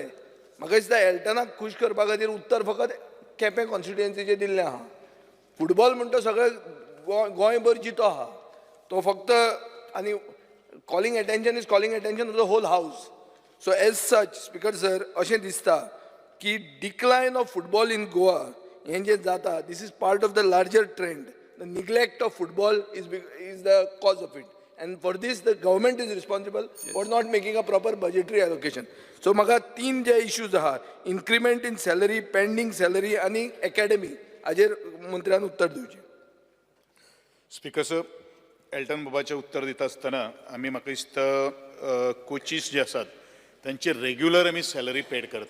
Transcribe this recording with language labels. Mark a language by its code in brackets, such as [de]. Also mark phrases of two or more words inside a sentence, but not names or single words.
[kok] म्हाका दिसता एल्टनाक खूश करपा खातीर उत्तर फकत केपें कॉन्स्टिट्युएन्सीचें दिल्लें आहा. फुटबॉल म्हणटा सगळे गोंयभर जितो आहा तो फक्त, आनी [en] calling attention is calling attention of the whole house. so as such Speaker sir, [kok] अशें दिसता की [en] decline of football in Goa [kok] हें जें जाता, [en] this is part of the larger trend. the neglect of football is the cause of it, and for this the government is responsible for not making a proper budgetary allocation. [kok] So म्हाका 3 जे इश्यूज आहा, [en] increment in salary, pending salary [kok] आनी एकेडमी, हाजेर मंत्र्यान उत्तर दिवचें. [en] Speaker sir, [kok] एल्टन बाबाचें उत्तर दिता आसतना आमी म्हाका दिसता कोचीस जे आसात तांची रेग्युलर आमी सॅलरी पेड करता.